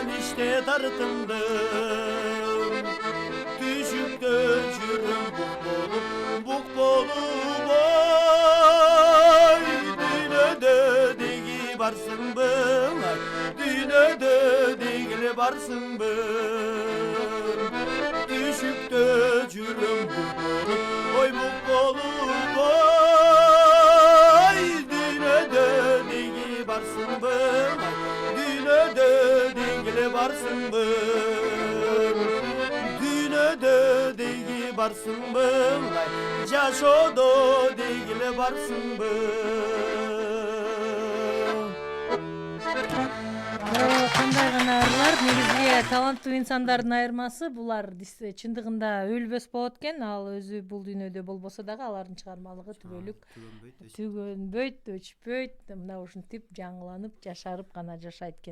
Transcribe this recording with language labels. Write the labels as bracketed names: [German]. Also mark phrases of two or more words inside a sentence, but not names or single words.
[Kyrgyz] иште тартымдым Түшүктө жүрүм бук болуп ой Дүйнөдө деги барсыңбы Дүйнөдө дегиле барсыңбы Түшүктө жүрүм ой бук болуп ой Dünödö degi barsınbı Dünödö degile barsınbı Dünödö degi barsınbı Jaşodo degile barsınbı Кандай гана ырлар, негизги таланттуу инсандардын айырмасы булар чындыгында өлбөс болот экен. Ал өзү бул дүйнөдө болбосо дагы алардын чыгармалыгы түгөлүк түгөнбөйт, өчпөйт, мына ушинтип жаңыланып, жашарып гана жашайт экен.